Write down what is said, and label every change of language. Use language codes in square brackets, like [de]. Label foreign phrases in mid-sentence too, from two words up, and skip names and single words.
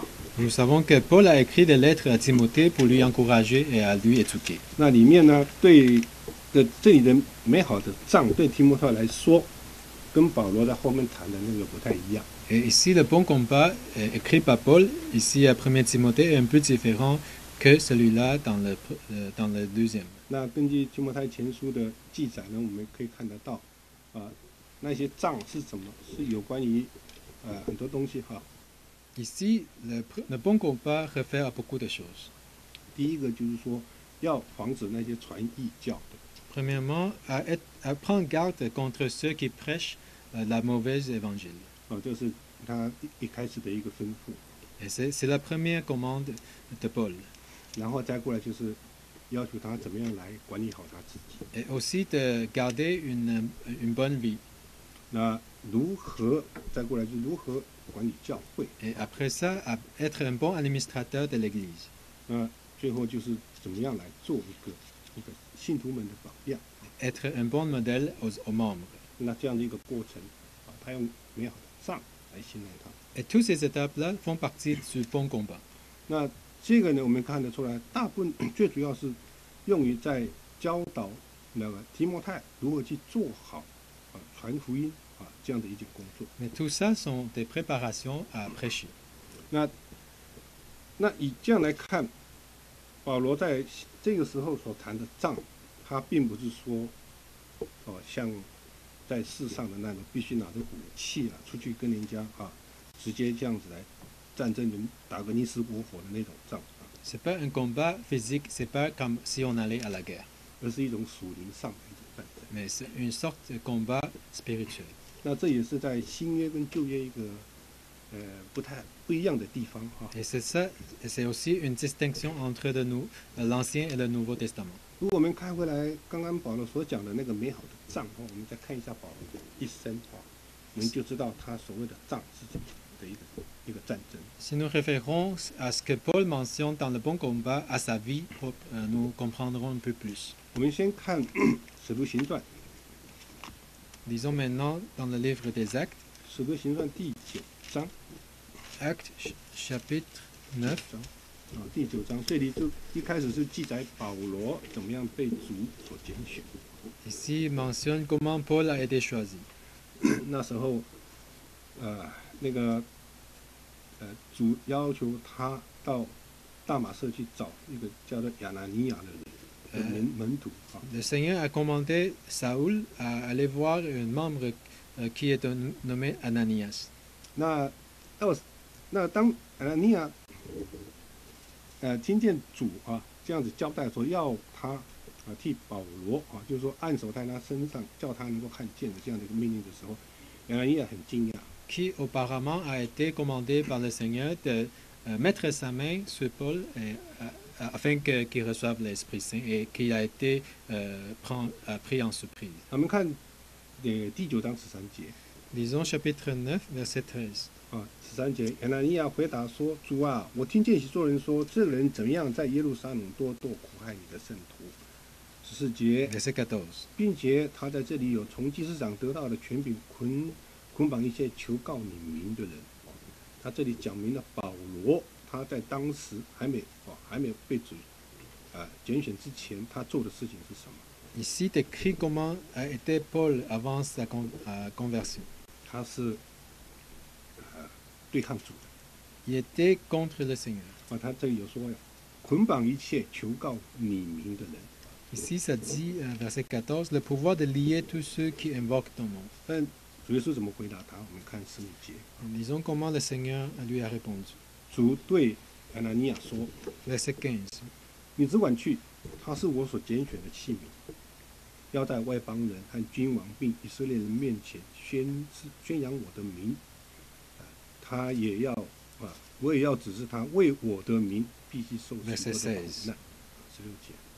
[fr] Nous savons que Paul a écrit des lettres à Timothée pour lui encourager et à lui éduquer. [zh] 那里面呢，这里的美好的仗对提摩太来说，跟保罗在后面谈的那个不太一样。 [fr] Et ici, le bon combat écrit par Paul, ici à 1 Timothée, est un peu différent que celui-là dans le deuxième. [zh] 那根据提摩太前书的记载呢，我们可以看得到，那些仗是什么？是有关于很多东西哈。 [fr] Ici, le bon combat réfère à beaucoup de choses. [zh] 第一个就是说，要防止那些传异教的。 [fr] Premièrement, à prendre garde contre ceux qui prêchent la mauvaise évangile. [zh] 这是他一开始的一个吩咐。 [fr] Et c'est la première commande de Paul. [zh] 然后再过来就是要求他怎么样来管理好他自己。 [fr] Et aussi de garder une bonne vie. [zh] 那如何再过来就如何管理教会。 [fr] Et après ça, à être un bon administrateur de l'Église. [zh] 那最后就是怎么样来做一个信徒们的榜样。 [fr] Être un bon modèle aux membres. [zh] 那这样的一个过程他用美好的仗来形容他。 [fr] Et toutes ces étapes-là font partie du bon combat. [zh] 那这个呢，我们看得出来，大部分最主要是用于在教导那个提摩太如何去做好传福音这样的一件工作。 [fr] Mais tout ça sont des préparations à prêcher. [zh] 那以这样来看，保罗在这个时候所谈的仗，他并不是说像在世上的那种必须拿着武器出去跟人家直接这样子来战争人打个你死我活的那种仗。 [fr] C'est pas un combat physique, c'est pas comme si on allait à la guerre. [zh] 而是一种属灵上的一种战争。 [fr] Mais c'est une sorte de combat spirituel. [zh] 那这也是在新约跟旧约一个不一样的地方 [fr] Et c'est ça, c'est aussi une distinction entre l'Ancien et le Nouveau Testament. [zh] 如果我们看回来刚刚保罗所讲的那个美好的仗我们再看一下保罗的一生我们就知道他所谓的仗是怎么的一个战争。 [fr] Si nous référons à ce que Paul mentionne dans le bon combat, à sa vie, nous comprendrons un peu plus. [zh] 我们先看使徒行传， [fr] Lisons maintenant dans le livre des Actes, [zh] 使徒行传第9章， [fr] Actes chapitre 9. [zh] 第9章，这里就一开始是记载保罗怎么样被主所拣选。 [fr] Ici, il mentionne comment Paul a été choisi. [zh] 那时候，那个主要求他到大马色去找一个叫做亚拿尼亚的人门徒啊。 [fr] Le Seigneur a commandé Saoul à aller voir un membre qui est nommé Ananias. [zh] 那当亚拿尼亚听见主这样子交代说要他替保罗就是说按手在他身上，叫他能够看见的这样的一个命令的时候，亚拿尼亚很惊讶。 [fr] Qui auparavant a été commandé par le Seigneur de mettre sa main sur Paul afin qu'il reçoive l'Esprit Saint et qu'il a été pris en surprise. [zh] 我们看第9章13节。 [fr] Lisons chapitre 9, verset 13. [zh] 13 节，亚拿尼亚回答说：“主啊，我听见许多人说，这个人怎样在耶路撒冷多苦害你的圣徒。” 14节， [fr] verset 14. [zh] 并且他在这里有从祭司长得到的权柄捆绑一切求告你名的人。他这里讲明了保罗，他在当时还没被主拣选之前，他做的事情是什么？ [fr] Ici décrit comment a été Paul avant sa conversion. [zh] 他是对抗主的。 [fr] Il était contre le Seigneur. [zh] 他这里有说呀，捆绑一切求告你名的人。 [fr] Ici, ça dit, verset 14, le pouvoir de lier tous ceux qui invoquent ton nom. [zh] 但主耶稣怎么回答他？我们看15节。 [fr] Lisons comment le Seigneur lui a répondu. [zh] 主对亚拿尼亚说 [fr] Verset 15.：“ [zh] 你只管去，他是我所拣选的器皿，要在外邦人和君王并以色列人面前宣扬我的名。他也要我也要指示他，为我的名必须受许多的苦难。”16节。